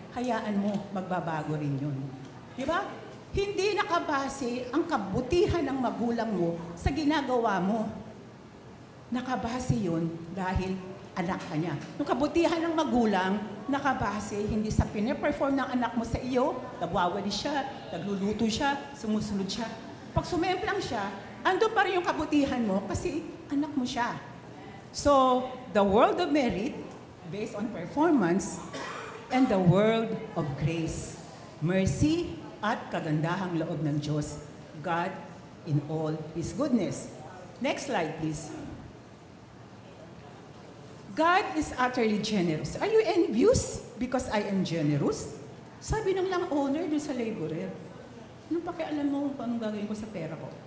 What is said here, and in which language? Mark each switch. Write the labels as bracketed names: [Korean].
[Filipino] Hayaan mo, magbabago rin yun. Di ba? Hindi nakabase ang kabutihan ng magulang mo sa ginagawa mo. Nakabase yun dahil anak ka niya. Yung kabutihan ng magulang, nakabase hindi sa piniperform ng anak mo sa iyo, nagwawali siya, nagluluto siya, sumusunod siya. Pag sumemplang siya, ando pa rin yung kabutihan mo kasi anak mo siya. [English] So, the world of merit, based on performance, and the world of grace, mercy, [Filipino] at kagandahang loob ng Diyos, [English] God in all His goodness. Next slide, please. God is utterly generous. Are you envious because I am generous? [Filipino] Sabi ng lang owner dun sa laborer, anong pakialam mo kung anong gagawin ko sa pera ko?